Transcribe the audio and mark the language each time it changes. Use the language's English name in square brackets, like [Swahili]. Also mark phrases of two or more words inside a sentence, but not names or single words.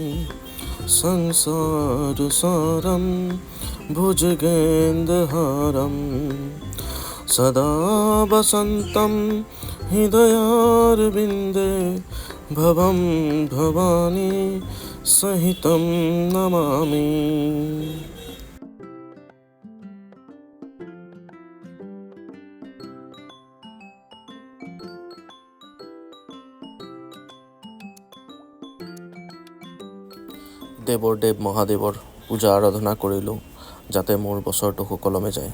[Sanskrit] संसार सारम भुजगेन्द्रहारम सदा वसन्तं हृदयारविन्दे भवं भवानी सहितं नमामि। [Assamese] দেৱৰ দেৱ মহাদেৱৰ পূজা আৰাধনা কৰিলোঁ, যাতে মোৰ বছৰটো সুকলমে যায়।